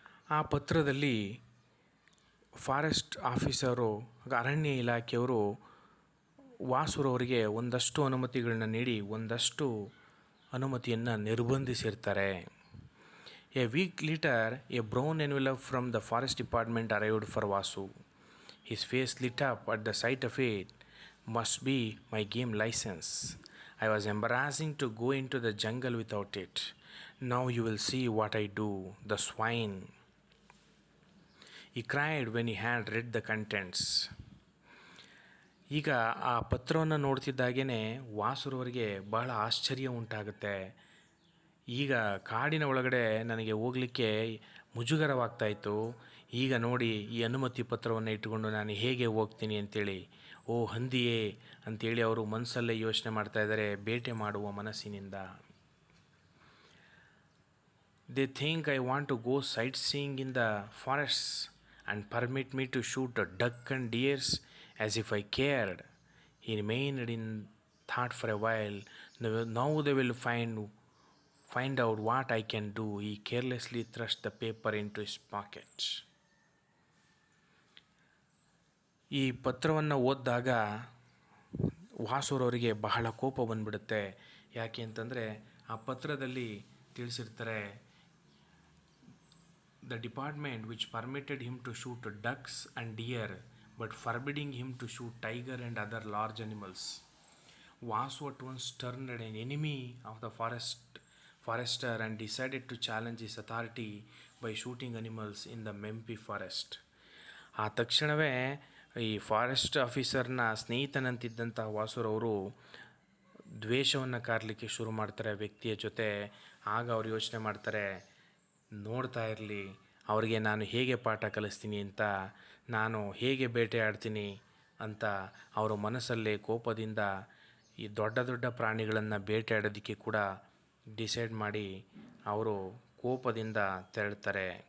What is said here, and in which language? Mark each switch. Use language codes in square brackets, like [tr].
[kn] ಆ ಪತ್ರದಲ್ಲಿ forest officer, ಅರಣ್ಯ ಇಲಾಖೆಯವರು ವಾಸುರವರಿಗೆ ಒಂದಷ್ಟು ಅನುಮತಿಗಳನ್ನ ನೀಡಿ ಒಂದಷ್ಟು ಅನುಮತಿಯನ್ನು ನಿರ್ಬಂಧಿಸಿರ್ತಾರೆ. [en] A week later a brown envelope from the forest department arrived for Vasu. His face lit up at the sight of it. Must be my game license. I was embarrassing to go into the jungle without it. Now you will see what I do, the swine. He cried when he had read the contents. [kn] ಈಗ ಆ ಪತ್ರವನ್ನು ನೋಡ್ತಿದ್ದಾಗೇ ವಾಸುರವರಿಗೆ ಬಹಳ ಆಶ್ಚರ್ಯ ಉಂಟಾಗುತ್ತೆ. ಈಗ ಕಾಡಿನ ಒಳಗಡೆ ನನಗೆ ಹೋಗಲಿಕ್ಕೆ ಮುಜುಗರವಾಗ್ತಾಯಿತ್ತು. ಈಗ ನೋಡಿ ಈ ಅನುಮತಿ ಪತ್ರವನ್ನು ಇಟ್ಟುಕೊಂಡು ನಾನು ಹೇಗೆ ಹೋಗ್ತೀನಿ ಅಂತೇಳಿ, ಓ ಹಂದಿಯೇ ಅಂತೇಳಿ ಅವರು ಮನಸ್ಸಲ್ಲೇ ಯೋಚನೆ ಮಾಡ್ತಾಯಿದ್ದಾರೆ, ಬೇಟೆ ಮಾಡುವ ಮನಸ್ಸಿನಿಂದ. [en] They think I want to go sight seeing in the forests and permit me to shoot duck and deers as if I cared. He remained in thought for a while. Now they will find out what I can do. He carelessly thrust the paper into his pocket. [kn] ಈ ಪತ್ರವನ್ನು ಓದಿದಾಗ ವಾಸುರವರಿಗೆ ಬಹಳ ಕೋಪ ಬಂದ್ಬಿಡುತ್ತೆ. ಯಾಕೆ ಅಂತಂದರೆ ಆ ಪತ್ರದಲ್ಲಿ ತಿಳಿಸಿರ್ತಾರೆ, [en] The department which permitted him to shoot ducks and deer but forbidding him to shoot tiger and other large animals. Vasu at once turned an enemy of the forester and decided to challenge his authority by shooting animals in the Mempi forest. [kn] ಆ ತಕ್ಷಣವೇ ಈ forest ಆಫೀಸರ್ನ ಸ್ನೇಹಿತನಂತಿದ್ದಂಥ ವಾಸುರವರು ದ್ವೇಷವನ್ನು ಕಾರಲಿಕ್ಕೆ ಶುರು ಮಾಡ್ತಾರೆ ವ್ಯಕ್ತಿಯ ಜೊತೆ. ಆಗ ಅವ್ರು ಯೋಚನೆ ಮಾಡ್ತಾರೆ, ನೋಡ್ತಾ ಇರಲಿ ಅವರಿಗೆ ನಾನು ಹೇಗೆ ಪಾಠ ಕಲಿಸ್ತೀನಿ ಅಂತ, ನಾನು ಹೇಗೆ ಬೇಟೆ ಆಡ್ತೀನಿ ಅಂತ ಅವರ ಮನಸ್ಸಲ್ಲೇ ಕೋಪದಿಂದ ಈ ದೊಡ್ಡ ದೊಡ್ಡ ಪ್ರಾಣಿಗಳನ್ನು ಬೇಟೆಯಾಡೋದಕ್ಕೆ ಕೂಡ ಡಿಸೈಡ್ ಮಾಡಿ ಅವರು ಕೋಪದಿಂದ ತೆರಳ್ತಾರೆ.